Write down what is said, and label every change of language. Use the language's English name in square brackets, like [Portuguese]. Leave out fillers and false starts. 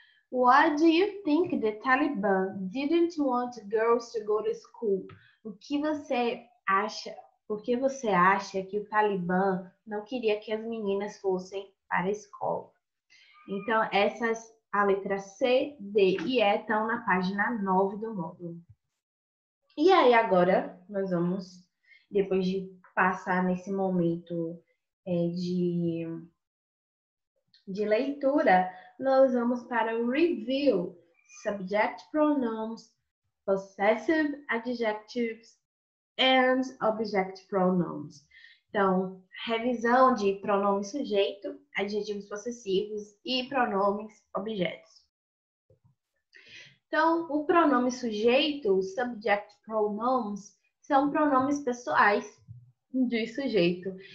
[English] Why do you think the Taliban didn't want girls to go to school? [Portuguese] O que você acha por que você acha que o Talibã não queria que as meninas fossem para a escola? Então, a letra C, D e E estão na página 9 do módulo. E aí, agora, nós vamos, depois de passar nesse momento de leitura, nós vamos para o review. [English] Subject pronouns, possessive adjectives and object pronouns. [Portuguese] Então, revisão de pronome sujeito, adjetivos possessivos e pronomes objetos. Então, o pronome sujeito, os subject pronouns, são pronomes pessoais de sujeito.